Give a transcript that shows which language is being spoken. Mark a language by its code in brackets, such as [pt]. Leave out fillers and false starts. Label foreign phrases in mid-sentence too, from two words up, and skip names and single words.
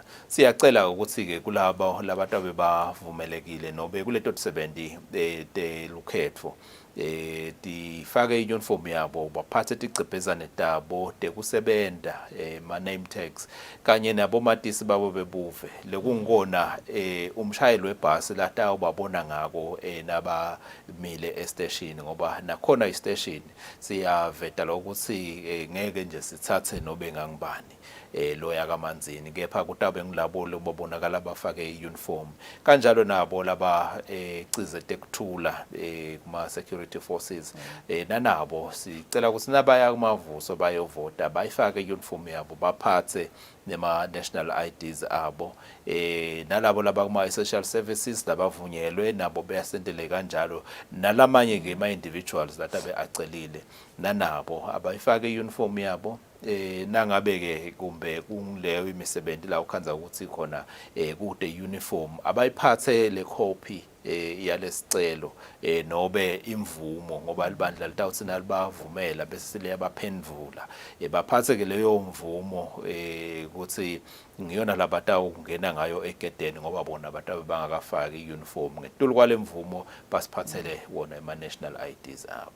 [ss] Siyacela ukuthi ke kulabo labantu bavumelekile nobe kuleto 70 telukhetfo tifake i-uniform yabo baphathe ticebhezane tabo tekusebenta ma name tags kanye nabomatisi babo bebuve lekungona umshayeli webhasi latawubabona ngako nabamile estation ngoba nakhona istation siyaveta lokuthi ngeke nje sithathe nobe ngangibani loya kamanzini kepha kutabe ngilabo lobabonakala bafake i-uniform kanjalo nabo laba cize tekuthula kuma [en] security forces [ss] nanabo sicela ukuthi nabaya kumavuso bayovota bayifake i-uniform yabo baphathe nema [en] national IDs [ss] abo nalabo laba kuma [en] essential services [ss] labavunyelwe nabo beyasendele kanjalo nalamanye ke ma individuals latabe acelile nanabo abayifake i-uniform yabo nangabe ke kumbe kuleyo imisebenzi la ukhanza ukuthi khona kude uniform abayiphathe le copy yalesicelo nobe imvumo ngoba libandla litawuthi nalibavumela bese liyabaphendvula baphathe ke leyo mvumo ukuthi ngiyona labatawu kungena ngayo egedeni ngoba bona batawu bangakafaki i-uniform ngetulu kwale mvumo basiphathele wona ema [en] national IDs [ss] abo.